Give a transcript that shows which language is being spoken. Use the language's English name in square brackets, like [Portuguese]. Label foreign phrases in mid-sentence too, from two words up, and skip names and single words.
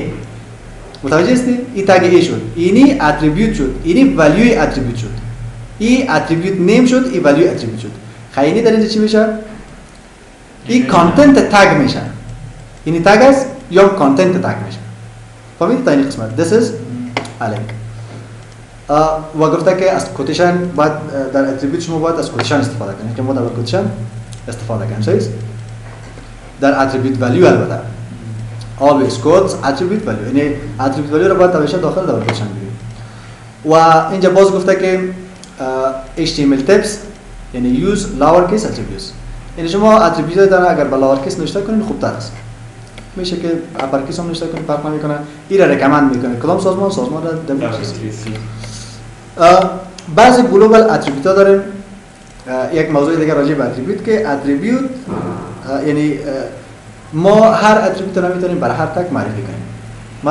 [Persian] متوجه هستی؟ این تگ A شد. اینی اتریبیوت شد. اینی [English] value attribute [Persian] شد. این [English] attribute name [Persian] شد، این [English] value attribute [Persian] شد. خیلی در اینجا چی میشه؟ این [English] content tag [Persian] میشه. این تگ است یا [English] content tag [Persian] میشه. فهمیدید تا این قسمت؟ [English] This is a link. [Persian] و گفته که از کوتیشن باید در اتریبیوت شما باید از کوتیشن استفاده کنید که ما در کوتیشن استفاده کنیم. صحیح؟ در [English] attribute value [Persian] البته [English] always quotes attribute value، [Persian] یعنی [English] attribute value [Persian] رو باید همیشه داخل در کوتیشن بگیریم. و اینجا باز گفته که [English] HTML tips [Persian] یعنی [English] use lowercase attributes. [Persian] یعنی شما اتریبیوت داره اگر با لاورکیس نوشته کنین خوبتر است. میشه که اپرکیس هم نوشته کنین، فرق نمیکنه. این را ریکامند میکنه. کدام سازمان؟ سازمان WTC. بعضی [English] global attribute [Persian] ها داریم. یک موضوع دیگه راجع به اتریبیوت که اتریبیوت یعنی ما هر اتریبیوت رو نمیتونیم برای هر تگ معرفی کنیم.